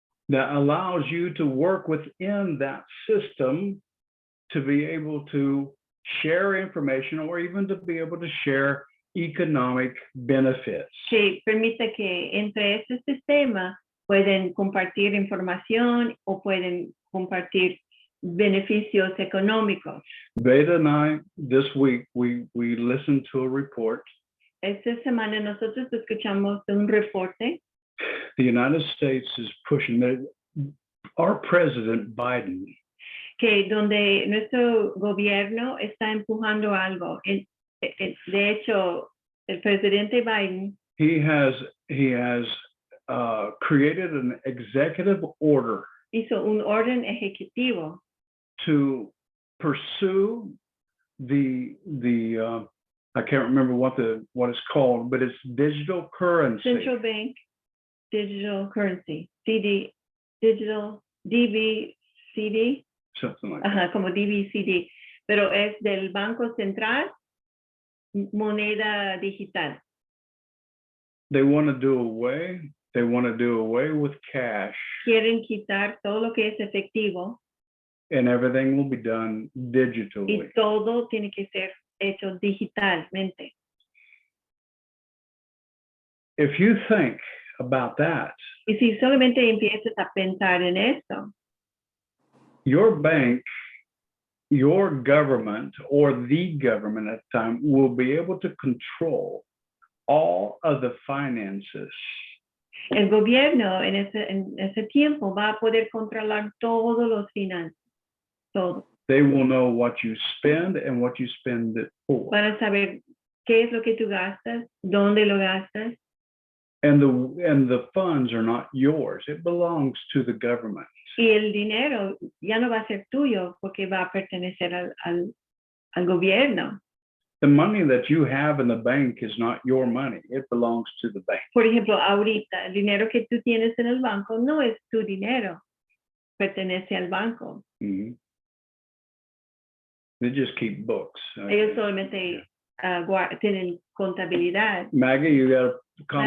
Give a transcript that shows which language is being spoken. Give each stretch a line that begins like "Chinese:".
English: That allows you to work within that system to be able to share information or even to be able to share economic benefits.
Spanish: que permite que entre este sistema pueden compartir información o pueden compartir beneficios económicos.
English: Beta and I, this week, we listened to a report.
Spanish: Esta semana nosotros escuchamos un reporte
English: The United States is pushing our president Biden
Spanish: que donde nuestro gobierno está empujando algo. De hecho, el presidente Biden
English: he has created an executive order
Spanish: hizo un orden ejecutivo
English: to pursue the I can't remember what it's called, but it's digital currency. Central Bank Digital Currency, Digital DBCD, Something like
Spanish: ajá, como DBCD, pero es del Banco Central, moneda digital.
English: They want to do away with cash,
Spanish: Quieren quitar todo lo que es efectivo
English: and everything will be done digitally.
Spanish: y todo tiene que ser hecho digitalmente.
English: If you think about that,
Spanish: Y si solamente empiezas a pensar en esto,
English: your bank, your government, or the government at the time will be able to control all of the finances.
Spanish: el gobierno en ese tiempo va a poder controlar todos los finanzas, todo.
English: They will know what you spend and what you spend it for.
Spanish: Van a saber qué es lo que tú gastas, dónde lo gastas,
English: And the funds are not yours. It belongs to the government.
Spanish: y el dinero ya no va a ser tuyo porque va a pertenecer al gobierno.
English: The money that you have in the bank is not your money. It belongs to the bank.
Spanish: Por ejemplo, ahorita, el dinero que tú tienes en el banco no es tu dinero, pertenece al banco. Mhm.
English: They just keep books.
Spanish: Ellos solamente tienen contabilidad.
English: Maggie, you got a